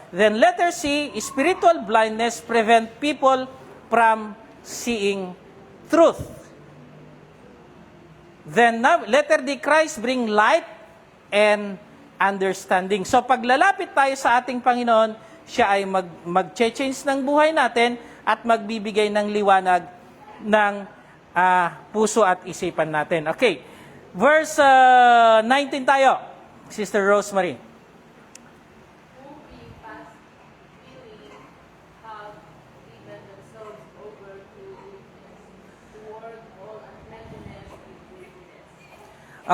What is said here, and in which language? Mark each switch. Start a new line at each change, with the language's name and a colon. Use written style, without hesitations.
English: Then, letter C, spiritual blindness prevent people from seeing truth. Then, letter D, Christ bring light and understanding.
Filipino: So paglalapit tayo sa ating Panginoon, siya ay mag-change ng buhay natin at magbibigay ng liwanag ng puso at isipan natin. Okay. Verse 19 tayo. Sister Rosemary.
English: Who being past feeling have given themselves over to weakness, toward all uncleanness and filthiness.